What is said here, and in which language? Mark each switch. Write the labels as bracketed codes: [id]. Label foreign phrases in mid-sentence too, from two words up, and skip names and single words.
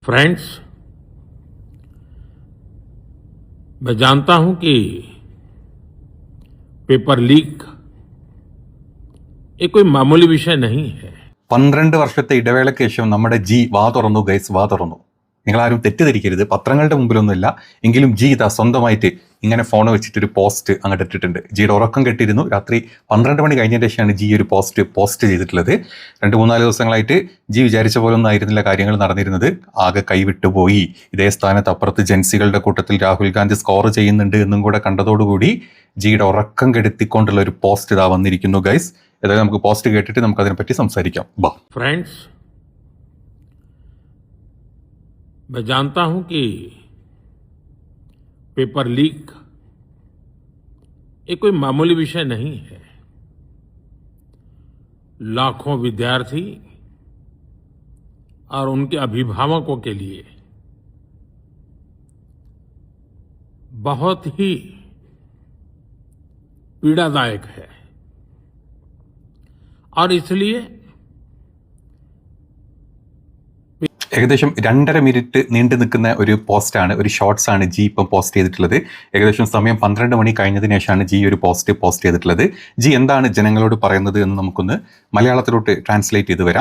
[hi] फ्रेंड्स, मैं जानता हूं कि [en] paper leak [hi] ये कोई मामूली विषय नहीं है. [ml] 12 വർഷത്തെ ഇടവേളയ്ക്ക് ശേഷം നമ്മുടെ ജി വാ തുറന്നു ഗൈസ്, വാ തുറന്നു. നിങ്ങളാരും തെറ്റിദ്ധരിക്കരുത്, പത്രങ്ങളുടെ മുമ്പിലൊന്നുമില്ല. എങ്കിലും ജി ഇതാ സ്വന്തമായിട്ട് ഇങ്ങനെ ഫോൺ വെച്ചിട്ടൊരു പോസ്റ്റ് അങ്ങോട്ട് ഇട്ടിട്ടുണ്ട്. ജിയുടെ ഉറക്കം കെട്ടിയിരുന്നു. രാത്രി 12 മണി കഴിഞ്ഞതിന് ശേഷമാണ് ജി ഒരു പോസ്റ്റ് ചെയ്തിട്ടുള്ളത്. 2-3-4 ദിവസങ്ങളായിട്ട് ജി വിചാരിച്ച പോലെ ഒന്നും ആയിരുന്നില്ല കാര്യങ്ങൾ നടന്നിരുന്നത്. ആകെ കൈവിട്ടുപോയി. ഇതേ സ്ഥാനത്ത് അപ്പുറത്ത് ജൻസികളുടെ കൂട്ടത്തിൽ രാഹുൽ ഗാന്ധി സ്കോർ ചെയ്യുന്നുണ്ട് എന്നും കൂടെ കണ്ടതോടുകൂടി ജിയുടെ ഉറക്കം കെടുത്തിക്കൊണ്ടുള്ള ഒരു പോസ്റ്റ് ഇതാ വന്നിരിക്കുന്നു ഗൈസ്. ഏതായാലും നമുക്ക് പോസ്റ്റ് കേട്ടിട്ട് നമുക്ക് അതിനെപ്പറ്റി സംസാരിക്കാം. ബാ. [hi] फ्रेंड्स, मैं जानता हूं कि [en] paper leak [hi] ये कोई मामूली विषय नहीं है. लाखों विद्यार्थी और उनके अभिभावकों के लिए बहुत ही पीड़ादायक है और इसलिए [ml] ഏകദേശം 2.5 മിനിറ്റ് നീണ്ടു നിൽക്കുന്ന ഒരു പോസ്റ്റാണ്, ഒരു ഷോർട്സ് ആണ് ജി ഇപ്പം പോസ്റ്റ് ചെയ്തിട്ടുള്ളത്. ഏകദേശം സമയം 12 മണി കഴിഞ്ഞതിന് ശേഷമാണ് ജി ഒരു പോസ്റ്റ് ചെയ്തിട്ടുള്ളത്. ജി എന്താണ് ജനങ്ങളോട് പറയുന്നത് എന്ന് നമുക്കൊന്ന് മലയാളത്തിലോട്ട് ട്രാൻസ്ലേറ്റ് ചെയ്ത് വരാം.